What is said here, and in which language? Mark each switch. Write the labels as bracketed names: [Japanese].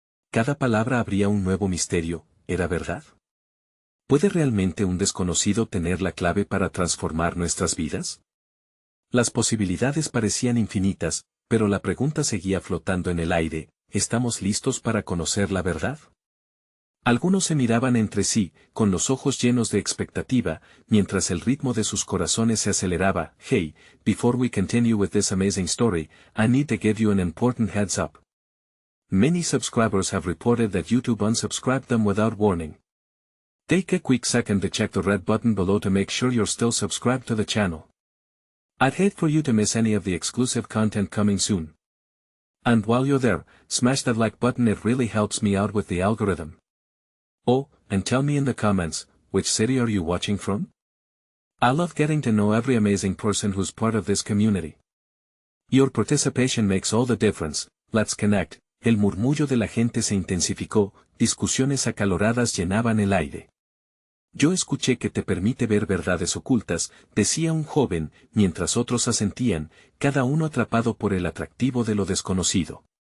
[Spanish] Cada palabra abría un nuevo misterio, ¿era verdad? ¿Puede realmente un desconocido tener la clave para transformar nuestras vidas? Las posibilidades parecían infinitas, pero la pregunta seguía flotando en el aire, ¿estamos listos para conocer la verdad? Algunos se miraban entre sí, con los ojos llenos de expectativa, mientras el ritmo de sus corazones se aceleraba. [English] Hey, before we continue with this amazing story, I need to give you an important heads up. Many subscribers have reported that YouTube unsubscribed them without warning. Take a quick second to check the red button below to make sure you're still subscribed to the channel. I'd hate for you to miss any of the exclusive content coming soon. And while you're there, smash that like button, it really helps me out with the algorithm. Oh, and tell me in the comments, which city are you watching from? I love getting to know every amazing person who's part of this community. Your participation makes all the difference. Let's connect. [Spanish] El murmullo de la gente se intensificó, discusiones acaloradas llenaban el aire. Yo escuché que te permite ver verdades ocultas, decía un joven, mientras otros asentían, cada uno atrapado por el atractivo de lo desconocido.